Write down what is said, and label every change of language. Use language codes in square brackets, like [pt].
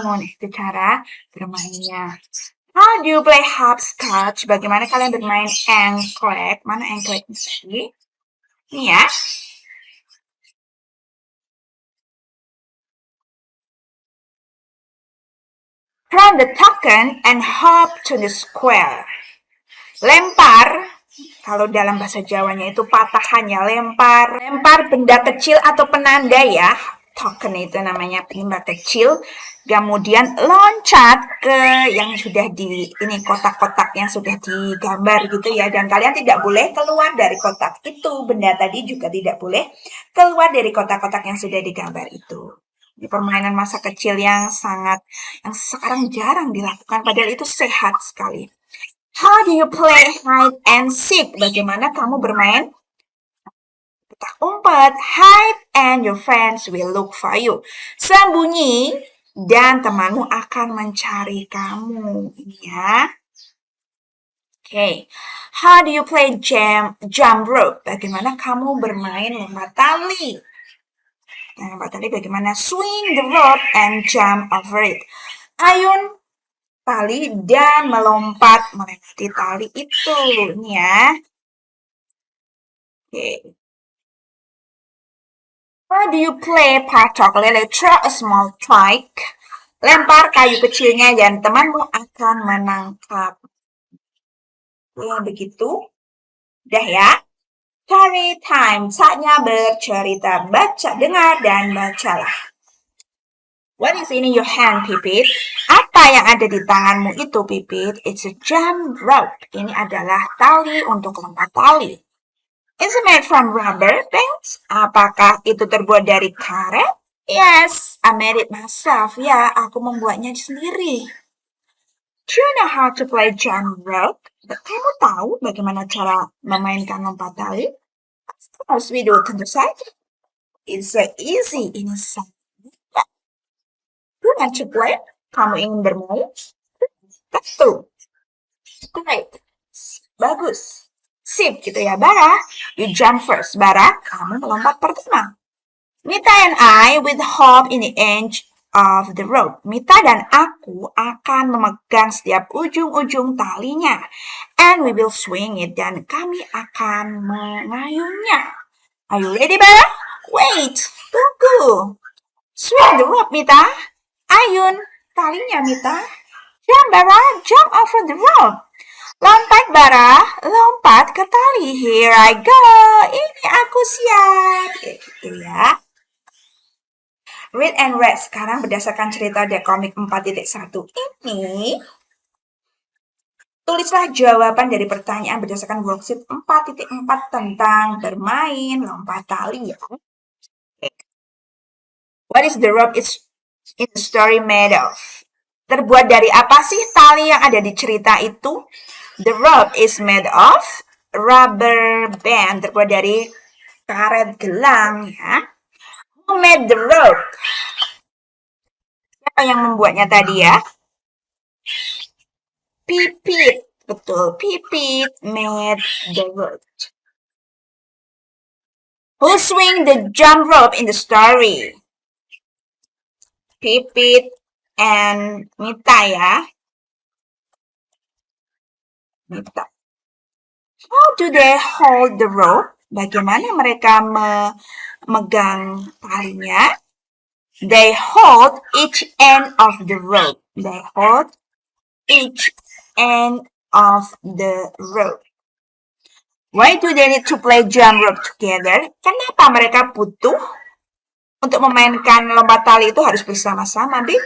[id] Nah, itu cara bermainnya. [en] How do you play hopscotch? [id] Bagaimana kalian bermain engklek? Mana engklek tadi? Ini ya. [en] Run the token and hop to the square. [id] Lempar, kalau dalam bahasa Jawanya itu patahannya lempar benda kecil atau penanda ya. Token itu namanya benda kecil. Kemudian loncat ke yang sudah di ini kotak-kotak yang sudah digambar gitu ya. Dan kalian tidak boleh keluar dari kotak itu. Benda tadi juga tidak boleh keluar dari kotak-kotak yang sudah digambar itu. Ini permainan masa kecil yang sekarang jarang dilakukan, padahal itu sehat sekali. [en] How do you play hide and seek? [id] Bagaimana kamu bermain petak umpet? [en] Hide and your friends will look for you. [id] Sembunyi dan temanmu akan mencari kamu. Ini ya. Okay. [en] How do you play jump rope? [id] Bagaimana kamu bermain lompat tali? Nah, lompat tali bagaimana? [en] Swing the rope and jump over it. [id] Ayun tali dan melompat melewati tali itu. Ini ya. [en] Okay. How do you play patok lele? Throw a small twig. [id] Lempar kayu kecilnya dan temanmu akan menangkap. Ya, begitu. Udah ya. [en] Story time. [id] Saatnya bercerita. Baca, dengar, dan bacalah. [en] What is in your hand, Pipit? [id] Apa yang ada di tanganmu itu, Pipit? [en] It's a jump rope. [id] Ini adalah tali untuk lompat tali. [en] Is it made from rubber bands? [id] Apakah itu terbuat dari karet? [en] Yes, I made it myself. [id] Ya, aku membuatnya sendiri. [en] Do you know how to play jump rope? [id] Kamu tahu bagaimana cara memainkan lompat tali? [en] Of course we do, [id] tentu saja. [en] It's so easy. [id] Ini sangat mudah. [en] Do you want to play? [id] Kamu ingin bermain? Tentu. [en] Great. [id] Bagus. Sip gitu ya, [en] Bara. You jump first. [id] Bara, kamu melompat pertama. [en] Mita and I will hop in the edge of the rope. [id] Mita dan aku akan memegang setiap ujung-ujung talinya. [en] And we will swing it. [id] Dan kami akan mengayunnya. [en] Are you ready, Bara? Wait, [id] tunggu. [en] Swing the rope, Mita. [id] Ayun talinya, [en] Mita. Jump, Bara. Jump over the rope. [id] Lompat, Bara. Lompat ke tali. [en] Here I go. [id] Ini aku siap. Gitu ya. [en] Read and read. [id] Sekarang berdasarkan cerita The Comic 4.1 ini, tulislah jawaban dari pertanyaan berdasarkan worksheet 4.4 tentang bermain lompat tali. [en] What is the rope is in the story made of? [id] Terbuat dari apa sih tali yang ada di cerita itu? [en] The rope is made of rubber band. [id] Terbuat dari karet gelang ya. [en] Who made the rope? [id] Siapa yang membuatnya tadi ya? Pipit. Betul, [en] Pipit made the rope. Who swing the jump rope in the story? Pipit and Mita ya. Mita. How do they hold the rope? [id] Bagaimana mereka memegang talinya? [en] They hold each end of the rope. They hold each end of the rope. Why do they need to play jump rope together? [id] Kenapa mereka butuh untuk memainkan lompat tali itu harus bersama-sama?